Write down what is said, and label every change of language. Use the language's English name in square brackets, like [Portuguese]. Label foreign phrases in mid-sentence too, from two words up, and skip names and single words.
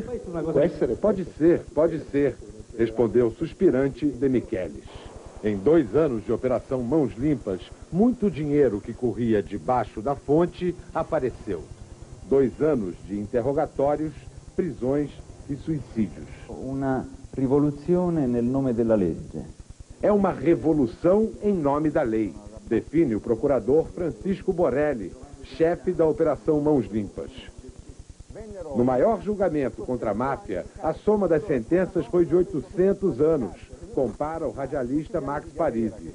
[Portuguese] Pode ser, respondeu suspirante De Michelis. Em 2 anos de operação Mãos Limpas, muito dinheiro que corria debaixo da fonte apareceu. 2 anos de interrogatórios, prisões e suicídios. Uma revolução [Italian] nel nome della legge. [Portuguese] É uma revolução em nome da lei, define o procurador Francisco Borelli, chefe da Operação Mãos Limpas. No maior julgamento contra a máfia, a soma das sentenças foi de 800 anos, compara o radialista Max Parisi.